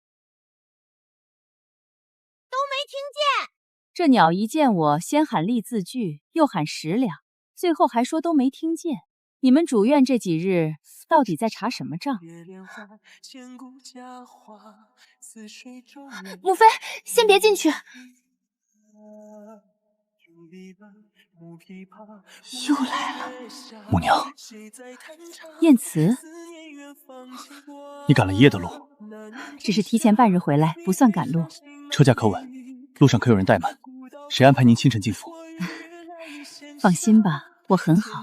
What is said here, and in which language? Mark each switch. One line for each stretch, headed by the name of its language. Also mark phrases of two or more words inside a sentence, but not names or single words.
Chinese: 这鸟一见我，先喊立字据，又喊10两，最後還說都沒聽見。你們主院這幾日到底在查什麼賬？母妃，先別進去。又來了，母娘。燕慈，你趕了一夜的路，只是提前半日回來，不算趕路。車駕可穩，路上可有人怠慢？誰安排您清晨進府？放心吧，我很好。